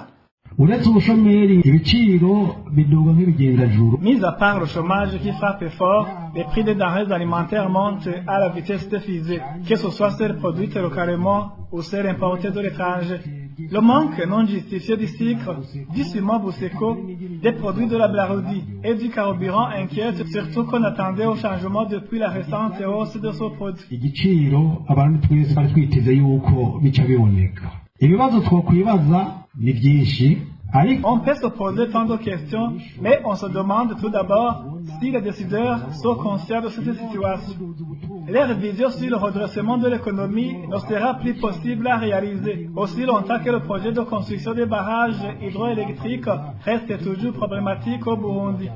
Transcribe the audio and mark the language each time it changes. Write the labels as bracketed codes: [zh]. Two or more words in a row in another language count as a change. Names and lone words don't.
[fr] Mis à part le chômage qui frappe fort, les prix des denrées alimentaires montent à la vitesse de fusée, que ce soit celles produites localement ou celles importées de l'étranger. Le manque non justifié du sucre, du ciment Bousseko, des produits de la Blarudi et du carburant inquiète, surtout qu'on attendait au changement depuis la récente hausse de ce produit. [rn] Ibibazo twokwibaza ni byinshi [fr] On peut se poser tant de questions, mais on se demande tout d'abord si les décideurs sont conscients de cette situation. Leur vision sur le redressement de l'économie ne sera plus possible à réaliser, aussi longtemps que le projet de construction des barrages hydroélectriques reste toujours problématique au Burundi.